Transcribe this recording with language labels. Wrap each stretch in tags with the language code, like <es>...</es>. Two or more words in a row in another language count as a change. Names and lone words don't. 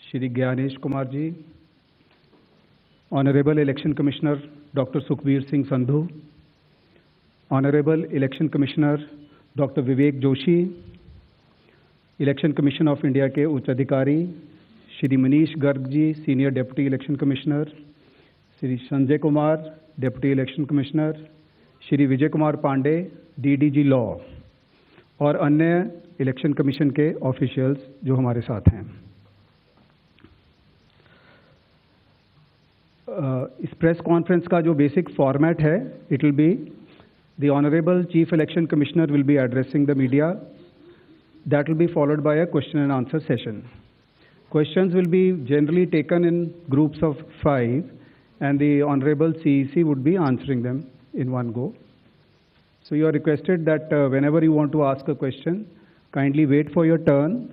<en>Shri Gyanesh Kumar ji, Honorable Election Commissioner Dr. Sukhbir Singh Sandhu, Honorable Election Commissioner Dr.</en> <hi>Vivek Joshi, Election Commission of India के उच्च अधिकारी श्री मनीष गर्ग जी,</hi> <en>senior deputy election commissioner,</en> <hi>श्री संजय कुमार,</hi> <en>deputy election commissioner,</en> <hi>श्री विजय कुमार पांडे,</hi> <en>DDG law</en> <hi>और अन्य</hi> <en>election commission</en> <hi>के ऑफिशियल्स जो हमारे साथ हैं।</hi> <en>इस press conference</en> <hi>का जो</hi> <en>basic format है, it will be the honorable chief election commissioner will be addressing the media. That will be followed by a question and answer session. Questions will be generally taken in groups of 5 and the Honorable CEC would be answering them in one go. So you are requested that whenever you want to ask a question, kindly wait for your turn.</en>